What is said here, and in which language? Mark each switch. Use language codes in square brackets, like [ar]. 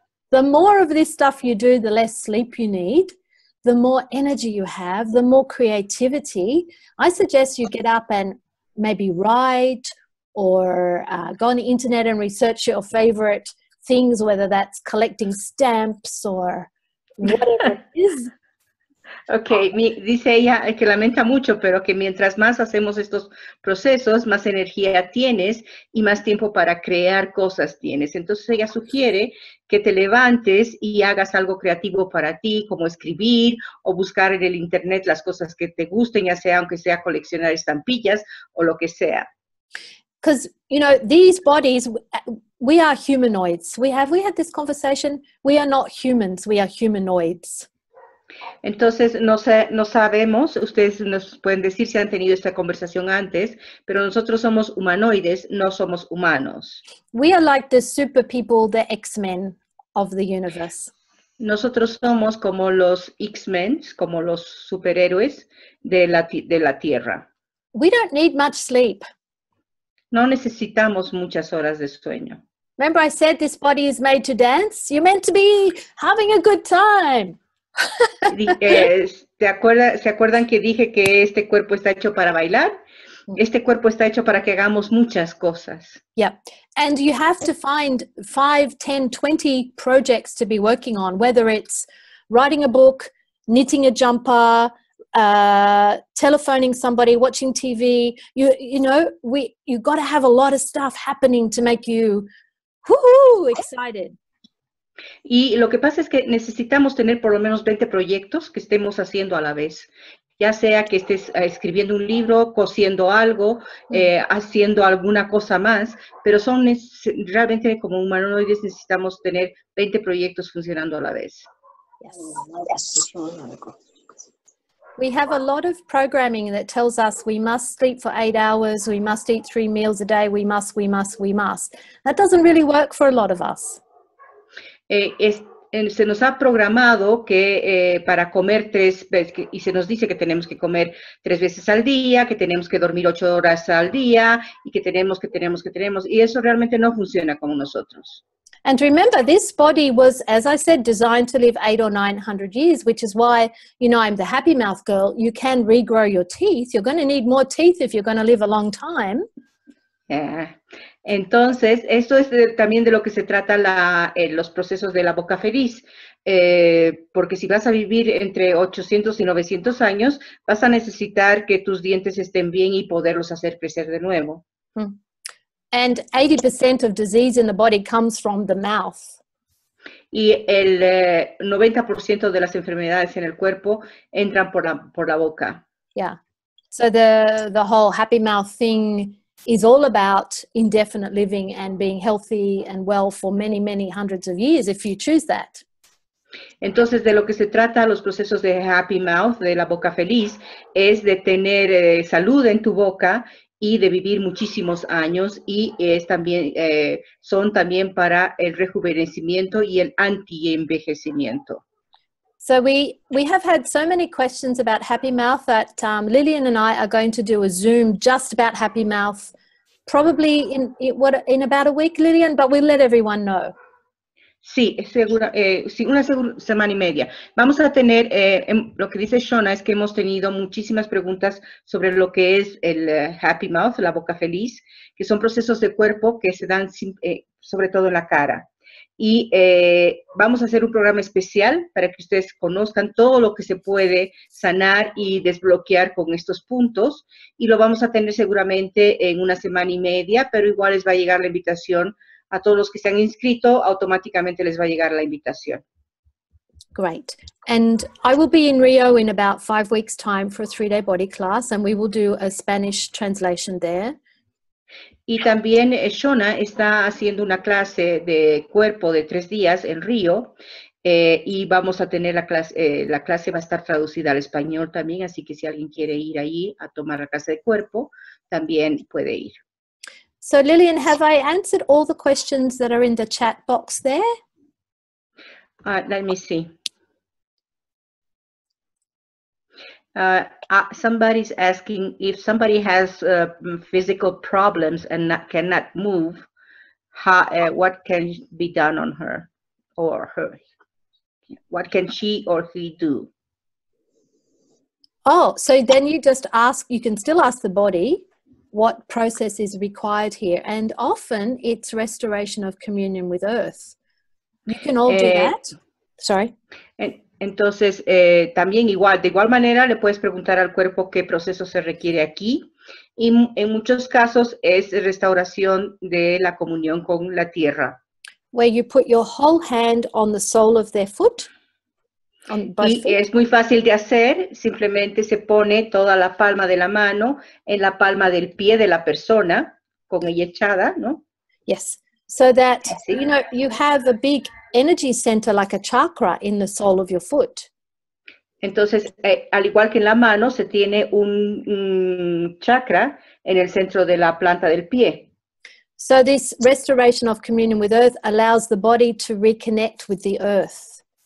[en] The more of this stuff you do, the less sleep you need, the more energy you have, the more creativity. I suggest you get up and maybe write or go on the internet and research your favorite things, whether that's collecting stamps or whatever it is. [es] Ok, dice ella que lamenta mucho, pero que mientras más hacemos estos procesos, más energía tienes y más tiempo para crear cosas tienes. Entonces ella sugiere que te levantes y hagas algo creativo para ti, como escribir o buscar en el internet las cosas que te gusten, ya sea aunque sea coleccionar estampillas o lo que sea. [en] Because, you know, these bodies, we are humanoids. We had this conversation. We are not humans, we are humanoids. [es] Entonces, no sabemos, ustedes nos pueden decir si han tenido esta conversación antes, pero nosotros somos humanoides, no somos humanos. [en] We are like the super people, the X-Men of the universe. [es] Nosotros somos como los X-Men, como los superhéroes de la Tierra. [en] We don't need much sleep. [es] No necesitamos muchas horas de sueño. [en] Remember I said this body is made to dance? You're meant to be having a good time. [es] ¿Se acuerdan que dije que este cuerpo está hecho para bailar? Este cuerpo está hecho para que hagamos muchas cosas. [en] Yeah. And you have to find 5, 10, 20 projects to be working on, whether it's writing a book, knitting a jumper, telephoning somebody, watching TV. You know, you got to have a lot of stuff happening to make you excited. [es] Y lo que pasa es que necesitamos tener por lo menos 20 proyectos que estemos haciendo a la vez. Ya sea que estés escribiendo un libro, cosiendo algo, haciendo alguna cosa más, pero realmente como humanoides necesitamos tener 20 proyectos funcionando a la vez. [en] Yes. We have a lot of programming that tells us we must sleep for 8 hours, we must eat 3 meals a day, we must. That doesn't really work for a lot of us. [es] Se nos ha programado que para comer 3 veces, y se nos dice que tenemos que comer 3 veces al día, que tenemos que dormir 8 horas al día, y que tenemos, y eso realmente no funciona como nosotros. [en] And remember, this body was, as I said, designed to live 800 or 900 years, which is why, you know, I'm the happy mouth girl. You can regrow your teeth. You're going to need more teeth if you're going to live a long time. [es] Entonces, esto es también de lo que se trata los procesos de la boca feliz, porque si vas a vivir entre 800 y 900 años, vas a necesitar que tus dientes estén bien y poderlos hacer crecer de nuevo. [en] And 80% of disease in the body comes from the mouth. [es] Y el 90% de las enfermedades en el cuerpo entran por la boca. [en] Yeah. So the whole happy mouth thing is all about indefinite living and being healthy and well for many, many hundreds of years if you choose that. [es] Entonces, de lo que se trata los procesos de happy mouth, de la boca feliz, es de tener salud en tu boca y de vivir muchísimos años, y son también para el rejuvenecimiento y el anti-envejecimiento. [en] So we have had so many questions about happy mouth that Lillian and I are going to do a Zoom just about happy mouth, probably in about a week, Lillian, but we'll let everyone know. [es] Sí, sí, una semana y media. Vamos a tener, lo que dice Shauna es que hemos tenido muchísimas preguntas sobre lo que es el happy mouth, la boca feliz, que son procesos de cuerpo que se dan sobre todo en la cara. Y vamos a hacer un programa especial para que ustedes conozcan todo lo que se puede sanar y desbloquear con estos puntos, y lo vamos a tener seguramente en una semana y media, pero igual les va a llegar la invitación a todos los que se han inscrito, automáticamente les va a llegar la invitación. [en] Great. And I will be in Rio in about 5 weeks' time for a 3-day body class, and we will do a Spanish translation there. [es] Y también Shauna está haciendo una clase de cuerpo de 3 días en Río, y vamos a tener la clase va a estar traducida al español también, así que si alguien quiere ir ahí a tomar la clase de cuerpo, también puede ir. [en] So Lillian, have I answered all the questions that are in the chat box there? Let me see. Somebody's asking if somebody has physical problems and cannot move, what can be done on her or her? What can she or he do? Oh, so then you just ask, you can still ask the body what process is required here. And often it's restoration of communion with earth. You can all do that. Sorry. [es] Entonces, también de igual manera, le puedes preguntar al cuerpo qué proceso se requiere aquí. Y en muchos casos es restauración de la comunión con la tierra. [en] Where you put your whole hand on the sole of their foot. On both [es] Y [en] feet. [es] es muy fácil de hacer, simplemente se pone toda la palma de la mano en la palma del pie de la persona, con ella echada, ¿no? [en] Yes. So that, [es] Así. [en] you know, you have a big energy center like a chakra in the sole of your foot. [es] Entonces, al igual que en la mano, se tiene un chakra en el centro de la planta del pie. [en] So this restoration of communion with earth allows the body to reconnect with the earth.